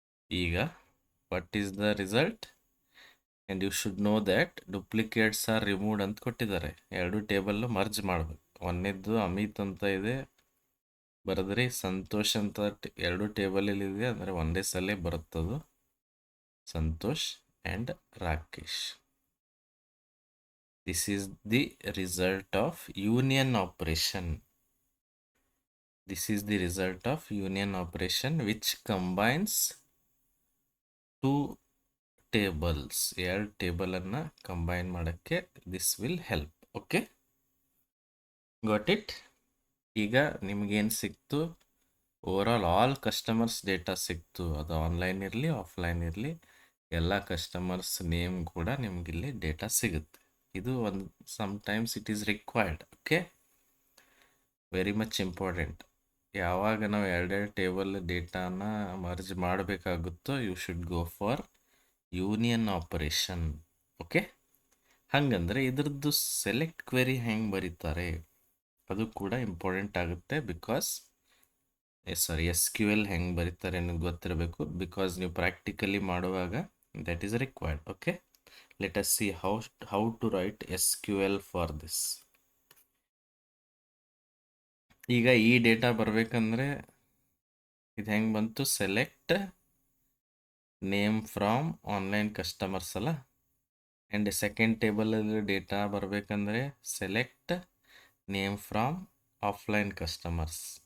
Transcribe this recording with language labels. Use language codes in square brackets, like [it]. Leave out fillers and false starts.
[en] ಈಗ what is the result? And you should know that duplicates are removed [kn] ಅಂತ ಕೊಟ್ಟಿದ್ದಾರೆ. ಎರಡು ಟೇಬಲ್ಲು ಮರ್ಜ್ ಮಾಡಬೇಕು. ಒಂದೇದ್ದು ಅಮಿತ್ ಅಂತ ಇದೆ ಬರೆದ್ರಿ, ಸಂತೋಷ್ ಅಂತ ಎರಡು ಟೇಬಲಲ್ಲಿ ಇದೆ, ಅಂದರೆ ಒಂದೇ ಸಲ ಬರುತ್ತದು. [en] Santosh and Rakesh. This is the result of union operation. This is the result of union operation which combines two tables. [kn] ಎರಡು ಟೇಬಲನ್ನು ಕಂಬೈನ್ ಮಾಡೋಕ್ಕೆ [en] this will help. [kn] Okay, [en] Got it? [kn] ಈಗ ನಿಮಗೇನು ಸಿಕ್ತು? ಓವರಾಲ್ ಆಲ್ ಕಸ್ಟಮರ್ಸ್ ಡೇಟಾ ಸಿಕ್ತು. ಅದು ಆನ್ಲೈನ್ ಇರಲಿ offline ಇರಲಿ, ಎಲ್ಲ ಕಸ್ಟಮರ್ಸ್ ನೇಮ್ ಕೂಡ ನಿಮಗಿಲ್ಲಿ ಡೇಟಾ ಸಿಗುತ್ತೆ. ಇದು ಒಂದು [en] Sometimes it is required. Okay, very much important. [kn] ಯಾವಾಗ ನಾವು ಎರಡೆರಡು table ಡೇಟಾನ merge ಮಾಡಬೇಕಾಗುತ್ತೋ [en] You should go for union operation. [kn] Okay, ಹಾಗಂದರೆ ಇದ್ರದ್ದು ಸೆಲೆಕ್ಟ್ ಕ್ವೆರಿ ಹೆಂಗೆ ಬರೀತಾರೆ ಅದು ಕೂಡ ಇಂಪಾರ್ಟೆಂಟ್ ಆಗುತ್ತೆ. ಬಿಕಾಸ್ SQL ಹೆಂಗೆ ಬರೀತಾರೆ ಅನ್ನೋದು ಗೊತ್ತಿರಬೇಕು. ಬಿಕಾಸ್ ನೀವು ಪ್ರಾಕ್ಟಿಕಲಿ ಮಾಡುವಾಗ [en] That is required. [kn] Okay, [en] let us see how to write SQL for this. [kn] ಈಗ ಈ ಡೇಟಾ ಬರಬೇಕಂದ್ರೆ ಇದು ಹೆಂಗೆ ಬಂತು, select name from online customers ಅಲ್ಲ. ಆ್ಯಂಡ್ ಸೆಕೆಂಡ್ ಟೇಬಲಲ್ಲಿ ಡೇಟಾ ಬರಬೇಕಂದ್ರೆ select name from offline customers.